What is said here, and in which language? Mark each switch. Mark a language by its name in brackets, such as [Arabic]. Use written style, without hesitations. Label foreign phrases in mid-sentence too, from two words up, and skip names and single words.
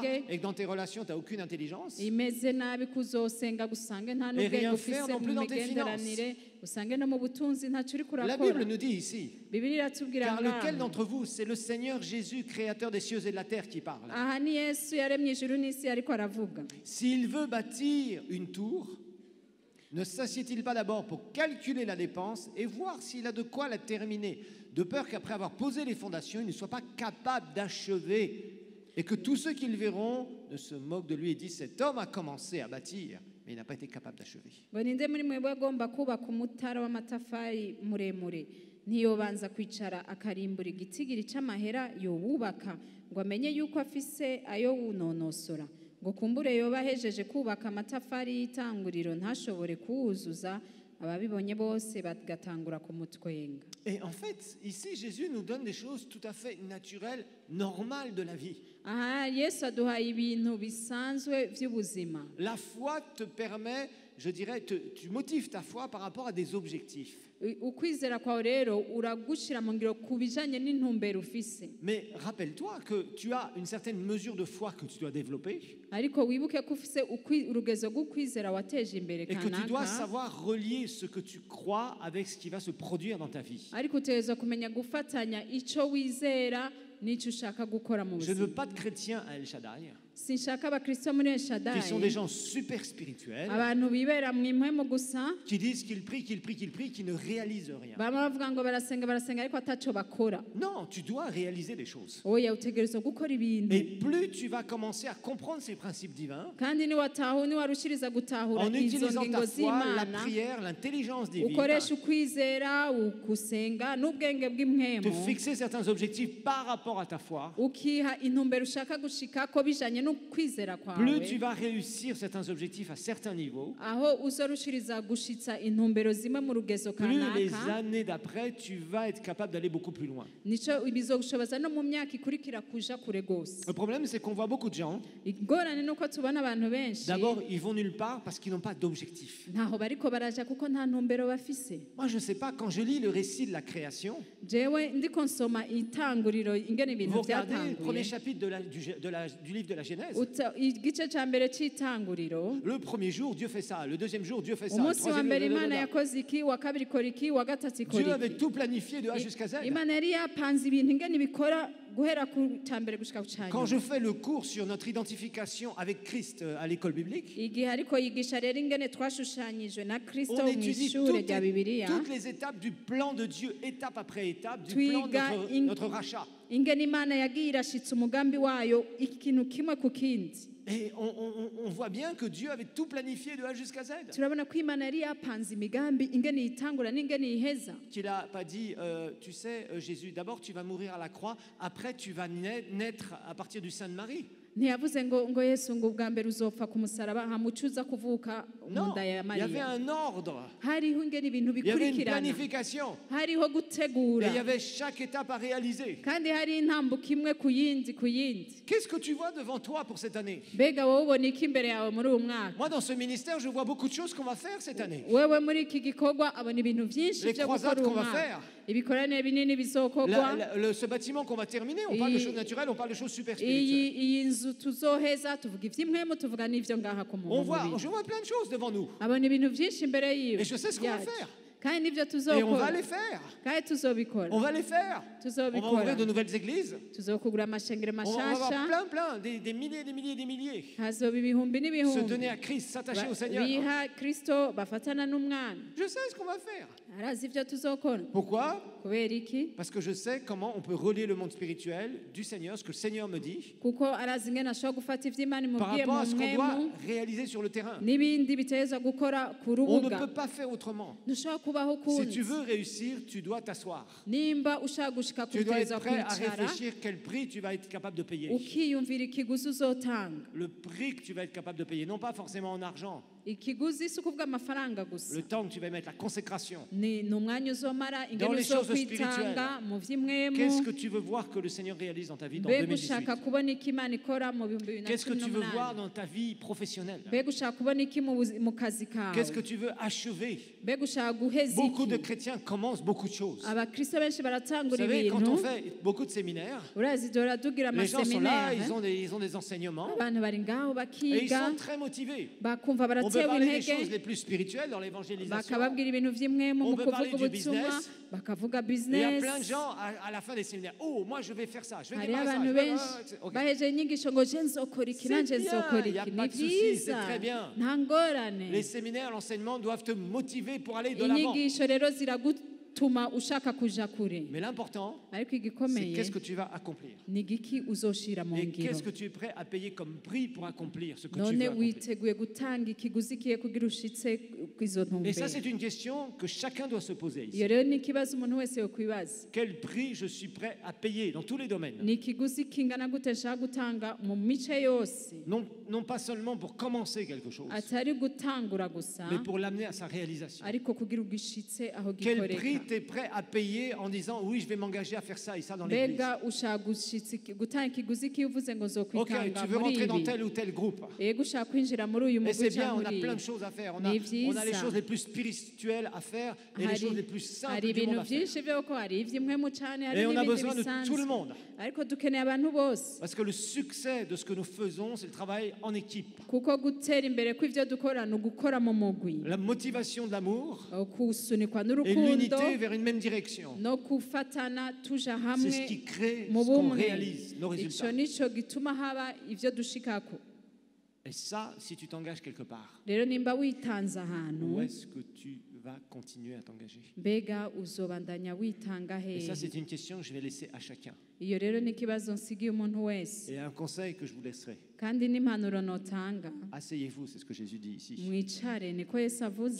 [Rundi] usange [French] et que dans tes relations, tu n'as aucune intelligence. [Rundi] imeze nabi kuzosenga gusange nta [French] Et rien [Rundi] n'ubwenge [French] faire [Rundi] ufise [French] non plus [Rundi] mu [French] dans tes [Rundi] migenderanire usange no mu butunzi ntacyo uri [French] La [Rundi] kurakora. [French] Bible nous dit ici, [Rundi] Bibiliya iratubwira [French] car lequel [Rundi] ngaha, [French] d'entre vous, c'est le Seigneur Jésus, créateur des cieux et de la terre, qui parle. [Rundi] aha ni Yesu yaremye ijuru n'isi ariko aravuga. [French] S'il veut bâtir une tour, ne s'assied-il pas d'abord pour calculer la dépense et voir s'il a de quoi la terminer, de peur qu'après avoir posé les fondations, il ne soit pas capable d'achever et que tous ceux qui le verront ne se moquent de lui et disent cet homme a commencé à bâtir, mais il n'a pas été capable d'achever. [Rundi] ngo ninde muri mwebwe agomba kubaka umutara w'amatafari muremure ntiyobanza kwicara akarimbura igitigiri c'amahera yowubaka ngo amenye yuko afise ayo wunonosora ngo kumbure yoba ahejeje kubaka amatafari y'itanguriro ntashobore kuwuzuza ababibonye bose bagatangura kumutwenga. [French] Et en fait, ici, Jésus nous donne des choses tout à fait naturelles, normales de la vie. [Rundi] Aha Yesu aduhaye ibintu bisanzwe by'ubuzima. [French] La foi te permet, je dirais, tu motives ta foi par rapport à des objectifs. [Rundi] Ukwizera kwawe rero uragushira mu ngiro kubijanye n'intumbero ufise. [French] Mais rappelle-toi que tu as une certaine mesure de foi que tu dois développer. [Rundi] Ariko wibuke ko ufise urugezo rw'ukwizera wateje imbere [French] Et que tu dois [Rundi] kanaka. [French] savoir relier ce que tu crois avec ce qui va se produire dans ta vie. [Rundi] Ariko utegerezwa kumenya gufatanya ico wizera n'icyo ushaka gukora mu [French] Je ne veux [Rundi] buzima. [French] pas de chrétiens à El Shaddai, [Rundi] Sinshaka abakristo muri El Shaddai [French] qui sont des gens super spirituels, [Rundi] abantu bibera mu impwemu gusa [French] qui disent qu'ils prient, qu'ils prient, qu'ils prient, qui ne réalisent rien. [Rundi] bama bavuga ngo barasenga ariko ataco bakora. [French] Non, tu dois réaliser des choses. [Rundi] Oya utegerezwa gukora ibintu. [French] Et plus tu vas commencer à comprendre ces principes divins, [Rundi] Kandi niwarushiriza gutahura [French] en [Rundi] izo [French] utilisant [Rundi] ngingo [French] ta foi, la [Rundi] z'Imana [French] prière, l'intelligence divine, [Rundi] ukoresha ukwizera gusenga n'ubwenge bw'impwemu [French] te fixer certains objectifs par rapport à ta foi, [Rundi] ukiha intumbero ushaka gushikako bijanye n'ukwizera [French] plus tu [Rundi] kwawe [French] vas réussir certains objectifs à certains niveaux, [Rundi] aho uzorushiriza gushitsa intumbero zimwe mu rugezo [French] plus les [Rundi] kanaka [French] années d'après, tu vas être capable d'aller beaucoup plus loin. [Rundi] nico bizogushoboza no mu myaka ikurikira kuja kure gose. [French] Le problème, c'est qu'on voit beaucoup de gens, [Rundi] Ingorane nuko tubona abantu benshi [French] d'abord, ils vont nulle part parce qu'ils n'ont pas d'objectif. [Rundi] ntaho bariko baraja kuko nta ntumbero bafise. [French] Moi, je ne sais pas, quand je lis le récit de la création, [Rundi] Jewe ndiko nsoma itanguriro ingene ibintu [French] vous regardez le premier [Rundi] byatanguye [French] chapitre du livre de la Genèse. [Rundi] igice ca mbere c'itanguriro [French] Le premier jour, Dieu fait ça. Le deuxième jour, Dieu fait ça. Le [Rundi] umunsi wa [French] troisième [Rundi] mbere [French] jour, [Rundi] imana yakoze iki wa kabiri ikora iki wa gatatu [French] Dieu [Rundi] ikora [French] avait [Rundi] iki. [French] tout planifié de A jusqu'à Z. [Rundi] Imana yari yapanze ibintu ingene bikora guhera ku ca mbere gushika ku ca [French] Quand [Rundi] nyuma. [French] je fais le cours sur notre identification avec Christ à l'école biblique, [Rundi] Igihe ariko yigisha rero ingene twashushanyijwe na Kristo [French] on [Rundi] mu [French] étudie [Rundi] ishure rya Bibiliya [French] toutes les étapes du plan de Dieu, étape après étape, du plan de [Rundi] Twiga [French] notre rachat. [Rundi] ingene Imana yagiye irashitsa umugambi wayo ikintu kimwe ku kindi. [French] Et on voit bien que Dieu avait tout planifié de A jusqu'à Z. [Rundi] Turabona ko Imana yari yapanze imigambi ingene yitangura n'ingene yiheza. [French] Qu'il n'a pas dit, tu sais, Jésus, d'abord tu vas mourir à la croix, après tu vas naître à partir du sein de Marie. [Rundi] Ntiyavuze ngo Yesu ngo ubwa mbere uzopfa ku musaraba hamucuza kuvuka mu [French] Non, [Rundi] nda ya [French] il y avait [Rundi] Mariya. [French] un ordre, [Rundi] Hariho ingene ibintu [French] il y avait une [Rundi] bikurikirana, [French] planification, [Rundi] hariho [French] et [Rundi] gutegura, [French] il y avait chaque étape à réaliser. [Rundi] kandi hari intambuko imwe ku yindi ku yindi. [French] Qu'est-ce que tu vois devant toi pour cette année? [Rundi] Mbega wowe ubona iki imbere yawe muri uyu mwaka? [French] Moi, dans ce ministère, je vois beaucoup de choses qu'on va faire cette année. [Rundi] Wewe muri iki gikorwa abona ibintu byinshi [French] Les [Rundi] byo [French] croisades [Rundi] gukora uyu [French] qu'on va [Rundi] mwaka. [French] faire. [Rundi] Ibikoraniro binini bizokorwa. [French] Ce bâtiment qu'on va terminer, on parle de choses naturelles, on parle de choses super spirituelles. [Rundi] iyi nzu tuzoheza tuvuga iby'impwemu tuvuga n'ibyo ngaha ku [French] On [Rundi] muntu [French] voit, [Rundi] mubiri. [French] je vois plein de choses devant nous. [Rundi] abona ibintu byinshi imbere yiwe [French] Et je sais ce qu'on va [Rundi] yacu. [French] faire. [Rundi] kandi n'ibyo [French] Et on [Rundi] tuzokora [French] va les faire. [Rundi] kandi tuzobikora [French] On va les faire. On va [Rundi] tuzobikora [French] ouvrir de nouvelles églises. [Rundi] tuzokugura amashengero [French] On va avoir [Rundi] mashasha [French] plein, des milliers, des milliers, des milliers. [Rundi] hazoba ibihumbi [French] Se [Rundi] n'ibihumbi [French] donner à Christ, s'attacher au Seigneur. [Rundi] biha kristo bafatana n'umwana. [French] Je sais ce qu'on va faire. [Rundi] arazi ibyo tuzokora. [French] Pourquoi? [Rundi] kubera iki? [French] Parce que je sais comment on peut relier le monde spirituel du Seigneur, ce que le Seigneur me dit, [Rundi] kuko arazi ingene ashobora gufata ivy'imana [French] par [Rundi] imubwiye [French] rapport [Rundi] mu [French] à ce qu'on doit [Rundi] mwemu [French] réaliser sur le terrain. [Rundi] n'ibindi biteza gukora ku [French] On ne [Rundi] rubuga. [French] peut pas faire autrement. [Rundi] ntushobora kubaho [French] Si tu [Rundi] ukundi. [French] veux réussir, tu dois t'asseoir. [Rundi] nimba ushaka gushika ku [French] Tu dois [Rundi] biteza [French] être prêt à [Rundi] kwicara [French] réfléchir quel prix tu vas être capable de payer. [Rundi] ukiyumvira ikiguzi uzotanga. [French] Le prix que tu vas être capable de payer, non pas forcément en argent, [Rundi] ikiguzi si ukuvuga amafaranga gusa, [French] le temps que tu vas mettre, la consécration. [Rundi] ni umwanya uzomara ingene [French] Dans les choses [Rundi] uzokwitanga mu vy'imwemu. [French] Qu'est-ce que tu veux voir que le Seigneur réalise dans ta vie dans [Rundi] mbega [French] 2018? [Rundi] ushaka kubona iki Imana ikora mu bihumbi bibiri na [French] Qu'est-ce que [Rundi] cumi [French] tu veux voir [Rundi] n'umunani? [French] dans ta vie professionnelle? [Rundi] mbega ushaka kubona iki mu kazi kawe? [French] Qu'est-ce que tu veux achever? [Rundi] mbega ushaka guheza [French] Beaucoup de [Rundi] iki? [French] chrétiens commencent beaucoup de choses. [Rundi] abakristo benshi [French] Vous [Rundi] baratangura [French] savez, quand on [Rundi] ibintu. [French] fait beaucoup de séminaires, [Rundi] urazi duhora tugira [French] les gens sont là, [Rundi] amaseminaire, [French] ils ont des enseignements [Rundi] abantu bari ngaho [French] et ils [Rundi] bakiga [French] sont très motivés. [Rundi] bakumva [French] On peut [Rundi] baratewe [French] parler des [Rundi] intege [French] choses les plus spirituelles dans l'évangélisation. [Rundi] bakababwira ibintu vy'imwemu [French] On [Rundi] mu [French] peut [Rundi] kuvuga [French] parler du [Rundi] ubutumwa [French] business. [Rundi] bakavuga [French] Et il y a plein de [Rundi] business. [French] gens à la fin des séminaires. Oh, moi je vais faire ça, je vais [Rundi] hariho [French] démarrer ça. [Rundi] abantu [French] je vais- [Rundi] benshi [French] Ok. [Rundi] bahejeje inyigisho ngo je nzokora iki [French] C'est [Rundi] nanje [French] bien, [Rundi] nzokora [French] y a [Rundi] iki. [French] pas [Rundi] Ni [French] de souci, [Rundi] byiza [French] c'est très bien. [Rundi] nta ngorane. [French] Les séminaires, l'enseignement doivent te motiver pour aller de l'avant. [Rundi] inyigisho rero ziragutuma bituma ushaka kuja kure [French] Mais l'important, [Rundi] ariko [French] c'est [Rundi] igikomeye [French] qu'est-ce que tu vas accomplir. [Rundi] ni igiki uzoshira mu [French] Et [Rundi] ngiro [French] qu'est-ce que tu es prêt à payer comme prix pour accomplir ce que tu [Rundi] none [French] veux accomplir. [Rundi] witeguye gutanga ikiguzi kiye kugira ushitse kw'izo [French] Et ça, [Rundi] ntumbero [French] c'est une question que chacun doit se poser [Rundi] iyo [French] ici. [Rundi] rero ni ikibazo umuntu wese yokwibaza [French] Quel prix je suis prêt à payer dans tous les domaines? [Rundi] ni ikiguzi kingana gute nshaka gutanga mu mice yose [French] Non pas seulement pour commencer quelque chose, [Rundi] atari gutangura gusa [French] mais pour l'amener à sa réalisation. [Rundi] ariko kugira ugishitse aho [French] Quel prix [Rundi] gikoreka [French] tu es prêt à payer en disant oui, je vais m'engager à faire ça et ça dans l'église. [Rundi] mbega ushaka gutanga ikiguzi kiyo uvuze ngo [French] Ok, [Rundi] zokwitanga [French] tu veux [Rundi] muri [French] rentrer dans [Rundi] ibi [French] tel ou tel groupe. [Rundi] yego ushaka kwinjira muri uyu [French] Et [Rundi] mugwi [French] c'est bien, [Rundi] cyangwa [French] on a [Rundi] muri [French] plein de choses à faire. On a [Rundi] Ni [French] les [Rundi] vyiza. [French] choses les plus spirituelles à faire et les choses les plus simples [Rundi] hari [French] du monde [Rundi] ibintu [French] à faire. [Rundi] byinshi byo gukora hari iby'imwemu cyane hari [French] Et on a [Rundi] n'ibindi [French] besoin de tout le [Rundi] bisanzwe [French] monde. [Rundi] ariko dukeneye abantu bose [French] Parce que le succès de ce que nous faisons, c'est le travail en équipe. [Rundi] kuko gutera imbere kw'ibyo dukora ni ugukora mu mugwi [French] La motivation de l'amour [Rundi] kusunikwa [French] et [Rundi] n'urukundo [French] l'unité vers une même direction. [Rundi] no gufatana tuja [French] C'est [Rundi] hamwe [French] ce qui crée [Rundi] mu [French] ce qu'on [Rundi] bumwe [French] réalise, nos [Rundi] icyo [French] résultats. [Rundi] nicyo gituma haba ibyo dushikako [French] Et ça, si tu t'engages quelque part, [Rundi] rero nimba witanze ahantu [French] où est-ce que tu vas continuer à t'engager? [Rundi] mbega uzobandanya witanga [French] Et ça, [Rundi] hehe [French] c'est une question que je vais laisser à chacun. [Rundi] iyo rero ni ikibazo nsigiye umuntu wese [French] Et un conseil que je vous laisserai. [Rundi] kandi n'impanuro notanga [French] Asseyez-vous, c'est ce que Jésus dit ici. [Rundi] mwicare niko yesu avuze